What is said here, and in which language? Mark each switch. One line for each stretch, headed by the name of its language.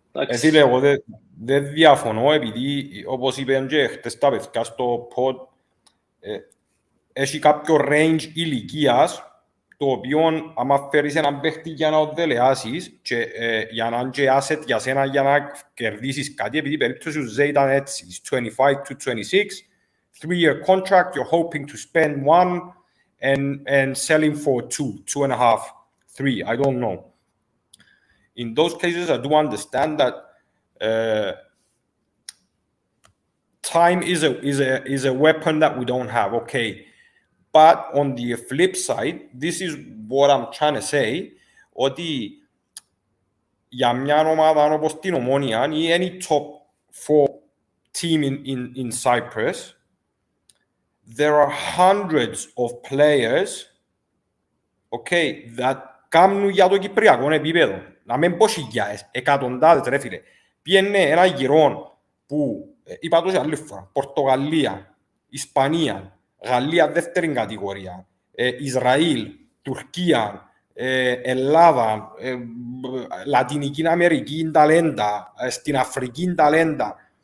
Greek: Φίλε, εγώ δεν διαφωνώ, επειδή όπως είπαν και χτες τα παιδιά στο pod, έχει κάποιο range ηλικίας, το οποίο άμα φέρεις έναν παίχτη για να το δελεάσεις και για να είναι και asset για σένα για να κερδίσεις κάτι, επειδή η περίπτωση του Ζε ήταν έτσι,
English: 25 to 26, 3-year contract, you're hoping to spend one and sell him for 2.5, 3, I don't know. In those cases, I do understand that time is a weapon that we don't have, okay. But on the flip side, this is what I'm trying to say,
Greek: ότι για μια ομάδα όπως την Ομόνοια ή
English: any top 4 team in Cyprus, there are hundreds of players, okay, that
Greek: κάνουν για το κυπριακό επίπεδο. Να μην πω χιλιάδες, εκατοντάδες ρε φίλε. Πιένε ένα γυρόν που, είπα το σε άλλη φορά, Πορτογαλία, Ισπανία, Γαλλία δεύτερη κατηγορία, Ισραήλ, Τουρκία, Ελλάδα, Λατινική Αμερική ταλέντα, στην Αφρική ταλέντα.